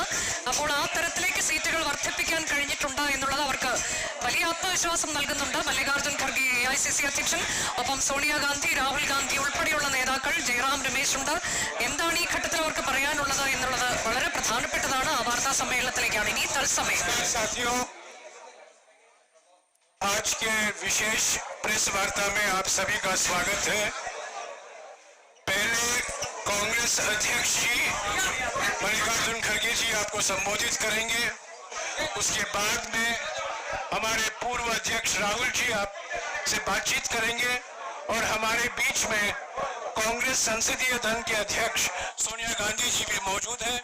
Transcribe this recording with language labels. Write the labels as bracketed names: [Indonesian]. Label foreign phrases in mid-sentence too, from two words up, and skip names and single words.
[Malayalam] അപ്പോൾ ആ തരത്തിലേക്ക് സീറ്റുകൾ വർദ്ധിപ്പിക്കാൻ കഴിഞ്ഞിട്ടുണ്ട് എന്നുള്ളത് അവർക്ക് വലിയ ആത്മവിശ്വാസം നൽകുന്നുണ്ട്. മല്ലികാർജ്ജുൻ ഖർഗെ AICC അധ്യക്ഷൻ, ഒപ്പം സോണിയാഗാന്ധി, രാഹുൽ ഗാന്ധി ഉൾപ്പെടെയുള്ള നേതാക്കൾ ശ്രീറാം രമേശ് ഉണ്ട്. എന്താണ് ഈ ഘട്ടത്തിൽ അവർക്ക് പറയാനുള്ളത് എന്നുള്ളത് വളരെ പ്രധാനപ്പെട്ടതാണ്. ആ വാർത്താ സമ്മേളനത്തിലേക്കാണ് ഇനി തത്സമയം. [Hindi] साथियों, आज के विशेष प्रेस वार्ता में आप सभी का स्वागत है। पहले कांग्रेस अध्यक्ष जी मल्लिकार्जुन खड़गे जी आपको संबोधित करेंगे। उसके बाद में हमारे पूर्व अध्यक्ष राहुल जी आपसे बातचीत करेंगे और हमारे बीच में कांग्रेस संसदीय दल के अध्यक्ष सोनिया गांधी जी भी मौजूद हैं।